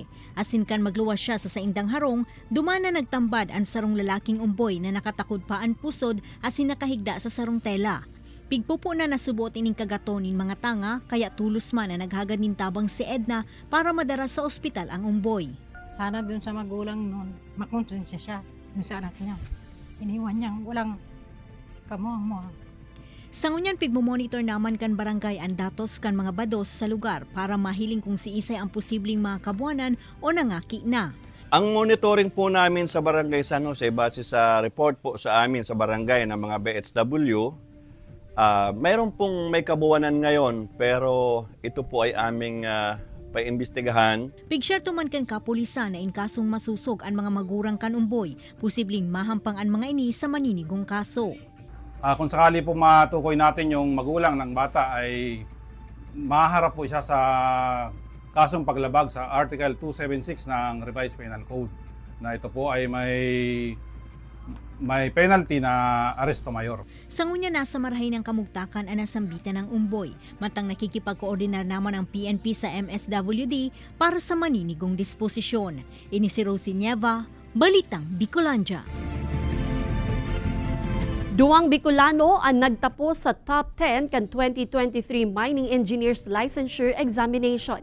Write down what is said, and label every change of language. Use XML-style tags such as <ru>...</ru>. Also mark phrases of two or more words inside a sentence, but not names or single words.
<bik>Asin kan magluwas siya sa saindang harong, dumana nagtambad ang sarong lalaking umboy na nakatakod pa ang pusod asin nakahigda sa sarong tela. Pigpupo na nasubot ining kagatonin mga tanga, kaya tulos man na naghagad nin tabang si Edna para madara sa ospital ang umboy.</bik> <tl>Sana dun sa magulang nun, makonsensya siya dun sa anak niya. Iniwan niyang walang kamuha-muha.</tl> <bik>Sa ngunyan pigmomonitor naman kan barangay ang datos kan mga bados sa lugar para mahiling kung si Isay ang posibleng mga kabuanan o nangaki na.</bik> <tl>Ang monitoring po namin sa Barangay San Jose, base sa report po sa amin sa barangay ng mga BHW, mayroon pong may kabuanan ngayon, pero ito po ay aming paimbestigahan.</tl> <bik>Pigshare tuman kan kapulisan na in kasong masusog ang mga magurang kan umboy, posibleng mahampang ang mga ini sa maninigong kaso.</bik> <tl>Kung sakali po matukoy natin yung magulang ng bata ay maharap po siya sa kasong paglabag sa Article 276 ng Revised Penal Code, na ito po ay may penalty na aresto mayor.</tl> <bik>Sa ngunya nasa marahay ng kamugtakan ang nasambitan ng umboy, matang nakikipag-koordinar naman ang PNP sa MSWD para sa maninigong disposisyon. Ini si Rosie Nieva, Balitang Bicolandia. Duwang Bicolano ang nagtapos sa top 10 kan 2023 Mining Engineers Licensure Examination.</bik>